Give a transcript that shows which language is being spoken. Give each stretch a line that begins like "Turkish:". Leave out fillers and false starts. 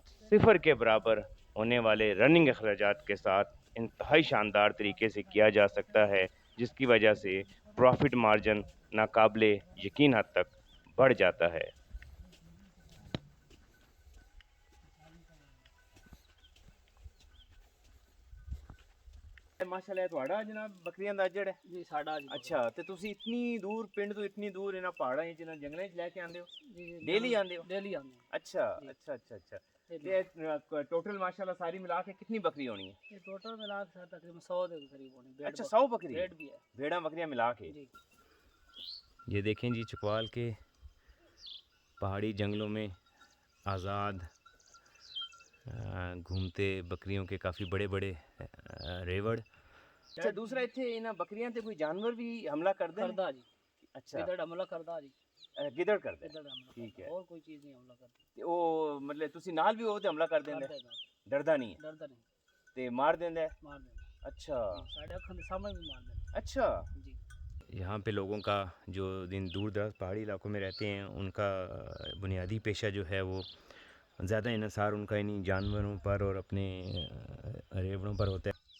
Urdu: صفر کے برابر ہونے والے رننگ اخراجات کے ساتھ انتہائی شاندار طریقے سے کیا جا سکتا ہے، جس کی وجہ سے پروفٹ مارجن ناقابل یقین حد تک بڑھ جاتا ہے۔
Punjabi: ماشاءاللہ تہاڈا جناب بکریاں دا اجڑ ہے جی ساڈا جی اچھا تے تسی اتنی دور پنڈ تو اتنی دور انہاں پہاڑاں وچ انہاں جنگلاں وچ لے کے آندے ہو؟ جی ڈیلی آندے ہو؟ ڈیلی آنے اچھا جی اچھا اچھا اچھا ڈیلی تے ٹوٹل ماشاءاللہ ساری ملا کے کتنی بکری ہونی ہے؟ یہ ٹوٹل ملا کے ساتھ تقریباً 100 کے قریب ہونے اچھا 100 بکری بھیڑ بھی ہے بھیڑاں بکریاں ملا کے جی
Urdu: یہ دیکھیں جی چکوال کے پہاڑی جنگلوں میں آزاد گھومتے بکریوں کے کافی بڑے بڑے ریوڑ۔
Punjabi: اچھا دوسرا اتنے انہاں بکریاں تے کوئی جانور بھی حملہ کردے ہیں؟ کردا جی اچھا گدڑ حملہ کردا جی گدڑ کردے گدڑ حملہ ٹھیک کردا ہے
Urdu: اور کوئی چیز نہیں حملہ کرتی
Punjabi: تے او مطلب تسی نال بھی ہو تے حملہ کر دیندے کردا ہے ڈردا نہیں ہے ڈردا نہیں تے مار دیندے مار دینا اچھا جی ساڈے اکھاں دے سامنے بھی مار دینا اچھا جی
Urdu: یہاں پہ لوگوں کا جو دور دراز پہاڑی علاقوں میں رہتے ہیں ان کا بنیادی پیشہ جو ہے وہ زیادہ انحصار ان کا انہی جانوروں پر اور اپنے ریوڑوں پر ہوتا ہے۔